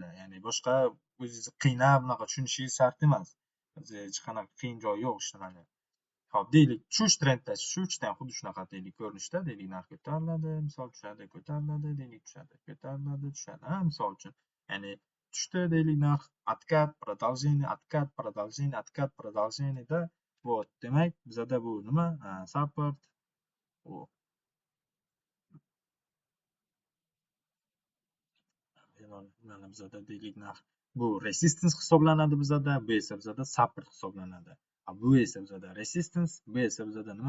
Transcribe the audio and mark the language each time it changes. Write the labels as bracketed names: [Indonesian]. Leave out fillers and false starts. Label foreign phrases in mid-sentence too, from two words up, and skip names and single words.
[Uzbek] Ya'ni boshqa o'zingizni qiynab bunaqa tushunishingiz shart emas. Hech qanaqa qiyin joyi yo'q ishlamani. Hop, deylik, shu trendda, shu uchdan xuddi shunaqa deylik ko'rinishda, deylik narx ko'tariladi, misol tushadi, ko'tariladi, deylik tushadi, ko'tariladi, tushadi. Misol uchun, ya'ni tushdi deylik narx, [Russian] откат, продолжение, откат, продолжение, откат, продолжение da вот. [Uzbek] Demak, bizada bu nima? Support. Mana bizada deylik narx bu resistance hisoblanadi bizada, bu esa bizada support hisoblanadi. Bu esa bizada resistance, bu esa bizada nima?